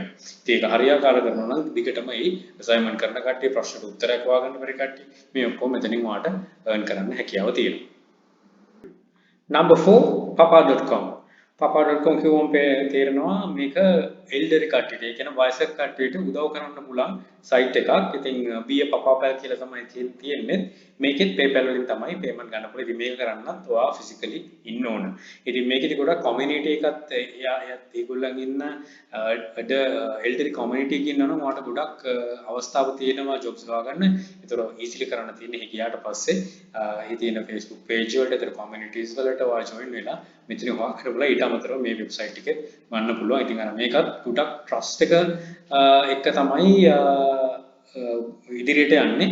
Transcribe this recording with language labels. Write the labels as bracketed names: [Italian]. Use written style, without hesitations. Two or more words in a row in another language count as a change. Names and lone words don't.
[Sinhala] ඉතින් ඒක හරියාකාර කරනවා නම් දිගටම මේ assignment කරන කට්ටිය ප්‍රශ්නට උත්තරයක් හොයාගන්න බැරි කට්ටිය මේ ඔක්කොම මෙතනින් ඔයාට earn කරන්න හැකියාව තියෙනවා. Number 4, papa.com. papa.com කියවම තේරෙනවා මේක elderly කට්ටියට ඒ කියන්නේ වයසක කට්ටියට උදව් කරන්න පුළුවන් site එකක්. ඉතින් [English] be a papa [Sinhala] කියලා තමයි තියෙන්නේ. මේකෙත් PayPal වලින් තමයි payment ගන්න පුළුවන්. ඉතින් මේක කරන්නත් ඔයා physically ඉන්න ඕන. ඉතින් මේකෙදි ගොඩක් community එකත් ඒගොල්ලන් ඉන්න [English] elderly community [Sinhala] එකක් ඉන්නවා නම් ඔයාට ගොඩක් අවස්ථාව තියෙනවා jobs හොයාගන්න. ඒතර easily කරන්න තියෙන්නේ ගියාට පස්සේ ඒ තියෙන Facebook page වලට ඒතර communities වලට ඔයා join වෙලා මෙතන හොයා කරලා ඊට අමතරව මේ website එකේ ගන්න පුළුවන්. ඉතින් අර මේකත් ගොඩක් trust එක තමයි ඉදිරියට යන්නේ.